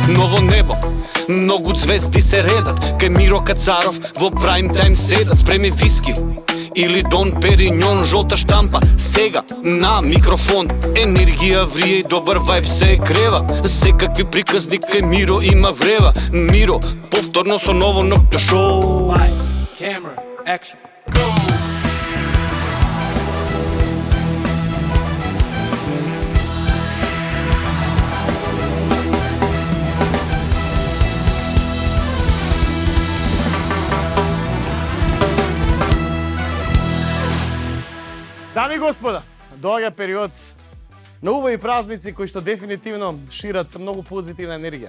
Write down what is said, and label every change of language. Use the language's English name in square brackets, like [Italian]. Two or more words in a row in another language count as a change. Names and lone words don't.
[Macedonian] Ново небо, многу звезди се редат, кај Миро Кацаров во [English] prime time [Macedonian] седат. Спреми виски или Дон Периньон, жолта штампа, сега на микрофон. Енергија врие и добар вајб се грева. Секакви приказни кај Миро има врева. Миро, повторно со ново ноќно шоу. [English] Light, camera, action, go! [Macedonian] Дами и господа, доаѓа период на убави празници кои што дефинитивно шират многу позитивна енергија.